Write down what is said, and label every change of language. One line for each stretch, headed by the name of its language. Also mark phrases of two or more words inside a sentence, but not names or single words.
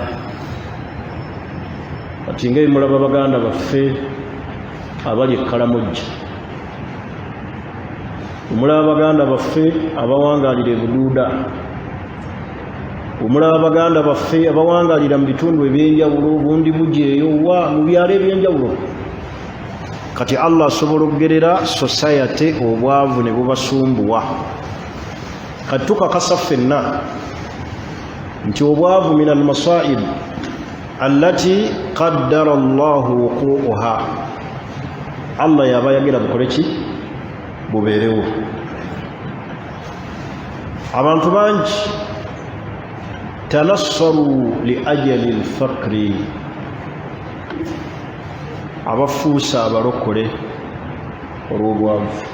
Ganda: Kati ng'ebimulaba baganda baffe abali e Kalamojja, omulaba baganda baffe abawangaalira e Buduuda, omulaba baganda baffe abawangaalira mu bitundu ebyenjawulo, Bundi Bujeeyo, mu byalo ebyenjawulo. Kati Allah asobola okugerera society obwavu ne bubasumbuwa. Kati tukakasa ffenna nti obwavu
Arabic: من المصائب التي قدر الله وقوعها,
Ganda: Allah yaba yagira bukole ki, bubeerewo. Abantu bangi
Arabic: تنصروا لأجل الفقر,
Ganda: abafuusa abalokole olw'obwavu.